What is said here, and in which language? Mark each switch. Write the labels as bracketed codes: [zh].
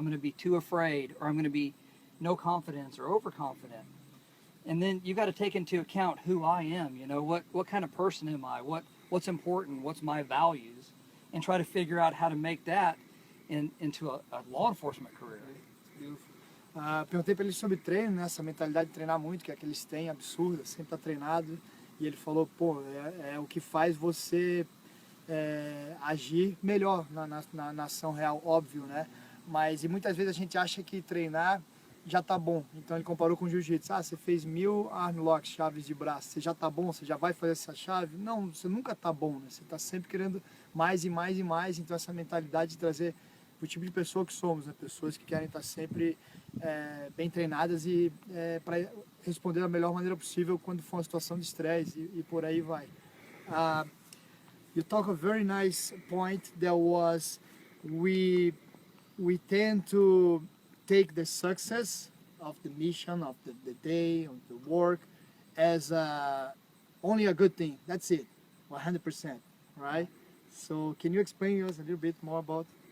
[en] I'm going to be too afraid, or I'm going to be no confidence or overconfident. And then you got to take into account who I am, what kind of person am I, what's important, what's my values, and try to figure out how to make that into a law enforcement career. [pt] Perguntei para ele sobre treino, né, essa mentalidade de treinar muito, que é que eles têm, absurda, sempre tá treinado, e ele falou, é o que faz você agir melhor na ação real, óbvio, né, e muitas vezes a gente acha que treinar já tá bom, então ele comparou com o jiu-jitsu, você fez 1000 arm locks, chaves de braço, você já tá bom, você já vai fazer essa chave? Não, você nunca tá bom, né, você tá sempre querendo mais e mais e mais, então essa mentalidade de trazer o tipo de pessoa que somos, né? Pessoas que querem estar sempre bem treinadas e para responder da melhor maneira possível quando for uma situação de estresse e por aí vai. [en] You talk a very nice point that was we tend to take the success of the mission, of the day, of the work as only a good thing. That's it, 100%, right? So can you explain to us a little bit more about?